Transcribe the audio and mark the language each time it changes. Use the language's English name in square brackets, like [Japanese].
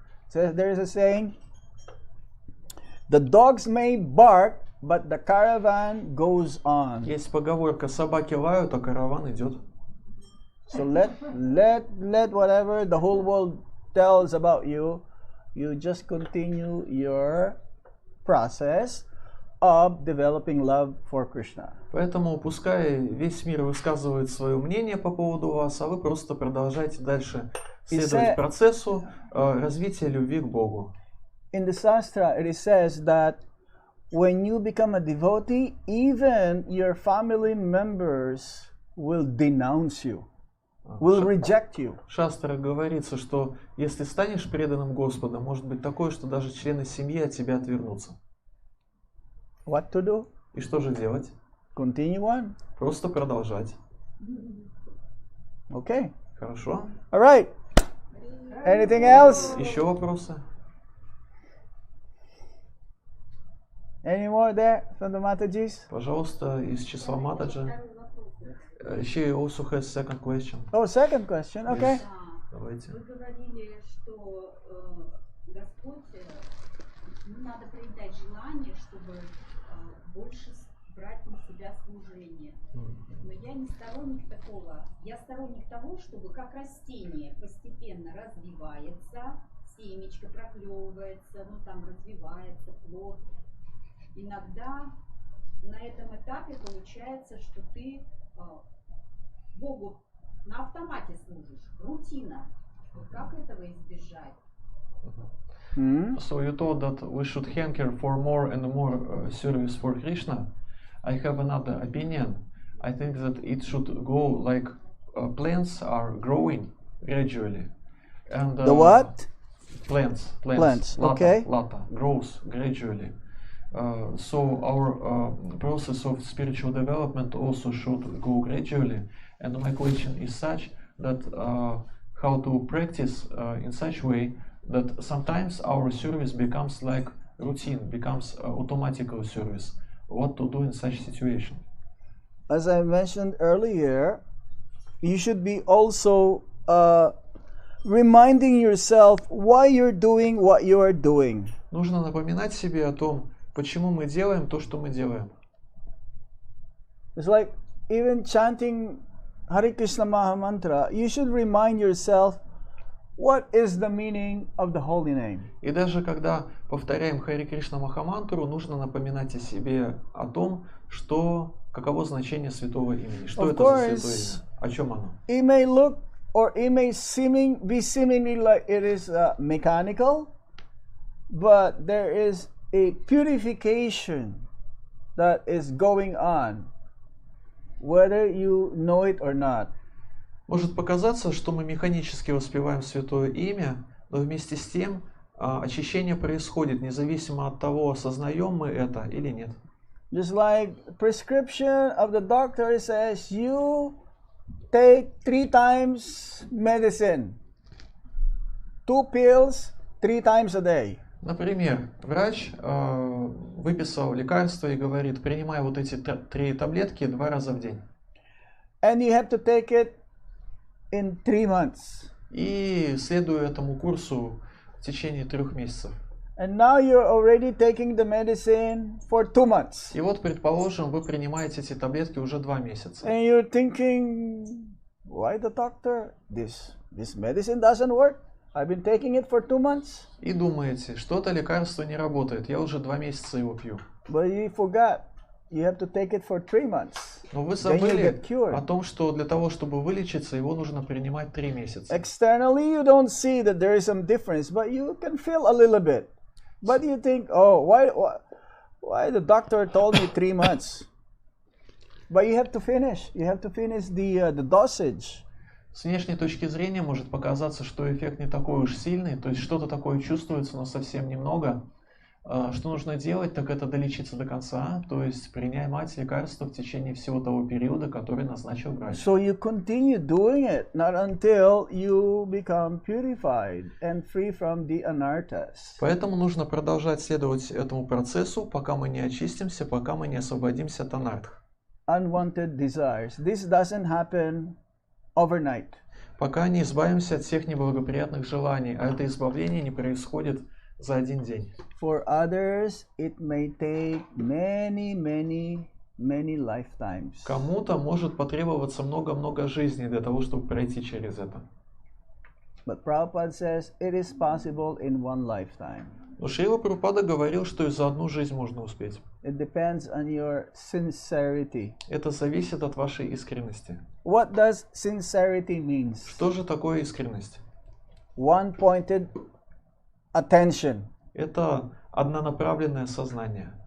[English] So there's a saying, the dogs may bark, but the caravan goes on. [Russian] Есть поговорка: собаки лают, а караван идет. [English] So let whatever the whole world tells about you, you just continue your process of developing love for Krishna. [Russian] Поэтому пускай весь мир высказывает свое мнение по поводу вас, а вы просто продолжайте дальше следовать процессу развития любви к Богу. [English] In the Shastra, it says that when you become a devotee, even your family members will denounce you, will reject you. [Russian] В Шастрах говорится, что если станешь преданным Господу, может быть такое, что даже члены семьи от тебя отвернутся. [English] What to do? [Russian] И что же делать? [English] Continue on. [Russian] Просто продолжать. [English] Okay. [Russian] Хорошо? [English] All right. Anything else? [Russian] Еще вопросы? [English] Any more there from the Matajis? [Russian] Пожалуйста, из числа Матаджи. [English] She also has second question. Oh, second question. Okay. [Russian] Давайте. Вы говорили, что Господь, надо проявлять желание, чтобы больше брать на себя служение. Но я не сторонник такого. Я сторонник того, чтобы как растение постепенно развивается, семечко проклевывается, ну там развивается плод. Иногда на этом этапе получается, что ты Богу на автомате служишь, рутина. Как этого избежать? [English] So you told that we should hanker for more and more service for Krishna. I have another opinion. I think that it should go like plants are growing gradually. And The what? Plants. Plants, Lata, okay. Lata grows gradually. So our process of spiritual development also should go gradually. And my question is such that how to practice in such way that sometimes our service becomes like routine, becomes automatical service. What to do in such situation? As I mentioned earlier, you should be also reminding yourself why you're doing what you are doing. [Russian] Нужно напоминать себе о том, почему мы делаем то, что мы делаем. [English] It's like even chanting Hare Krishna Maha Mantra, you should remind yourself what is the meaning of the holy name. [Russian] И даже когда повторяем Харе Кришна Махамантру, нужно напоминать о себе о том, что каково значение святого имени, что [English] Of [Russian] это [English] course, [Russian] за святое имя, о чем оно. [English] It may look or it may be seemingly like it is mechanical, but there is a purification that is going on, whether you know it or not. [Russian] Может показаться, что мы механически воспеваем святое имя, но вместе с тем очищение происходит, независимо от того, осознаем мы это или нет. [English] Just like prescription of the doctor says, you take 3 times medicine, 2 pills 3 times a day. [Russian] Например, врач выписал лекарство и говорит, принимай вот эти 3 таблетки 2 раза в день. [English] And you have to take it in 3 months. [Russian] И следуя этому курсу в течение 3 месяцев. [English] And now you're already taking the medicine for 2 months. [Russian] И вот, предположим, вы принимаете эти таблетки уже 2 месяца. [English] And you're thinking, why the doctor? This medicine doesn't work. I've been taking it for 2 months. [Russian] И думаете, что-то лекарство не работает, я уже 2 месяца его пью. [English] But you forgot. You have to take it for 3 months. [Russian] Но вы [English] Then you [Russian] забыли [English] get cured. [Russian] о том, что для того, чтобы вылечиться, его нужно принимать 3 месяца. [English] Externally, you don't see that there is some difference, but you can feel a little bit. But you think, oh, why the doctor told me 3 months? But you have to finish. You have to finish the dosage. [Russian] С внешней точки зрения может показаться, что эффект не такой уж сильный, то есть что-то такое чувствуется, но совсем немного. Что нужно делать, так это долечиться до конца, то есть принимать лекарства в течение всего того периода, который назначил врач. [English] So you continue doing it, not until you become purified and free from the anarthas. [Russian] Поэтому нужно продолжать следовать этому процессу, пока мы не очистимся, пока мы не освободимся от анартх. [English] Unwanted desires. This doesn't happen overnight. [Russian] Пока не избавимся от всех неблагоприятных желаний, а это избавление не происходит за один день. [English] For others, it may take many lifetimes. [Russian] Кому-то может потребоваться много-много жизней для того, чтобы пройти через это. [English] But Prabhupada says it is possible in one lifetime. [Russian] Но Шрила Прабхупада говорил, что и за одну жизнь можно успеть. [English] It depends on your sincerity. [Russian] Это зависит от вашей искренности. [English] What does sincerity mean? [Russian] Что же такое искренность? [English] One-pointed attention. [Russian] Это однонаправленное сознание.